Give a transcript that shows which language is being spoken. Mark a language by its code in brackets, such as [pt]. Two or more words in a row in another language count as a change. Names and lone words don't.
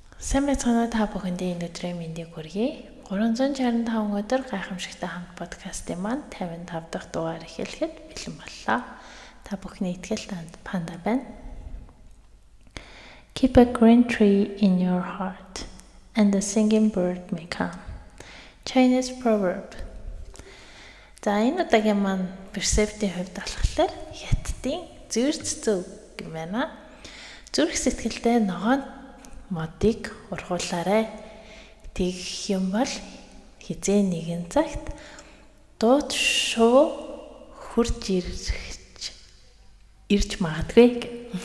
[mn] Сайн байцгаана та бүхэндээ энэ өдрийн мэндийг хүргэе. 365 өдөр гайхамшигтай хамт подкастын маань 55 дахь дугаар эхлэхэд бэлэн боллоо. Та бүхний ихтгэл танд панда байна. [en] Keep a green tree in your heart and the singing bird may come. Chinese proverb. [mn] За энэ удаагийн маань перцептийн хувьд болохоор хятадын зүрх цэцүү юм байна. Зүрх сэтгэлтэй ногоон модыг ургуулаарай. Тэгэх юм бол хизээ нэгэн цагт дууд шуу хурж ирж магадгүй.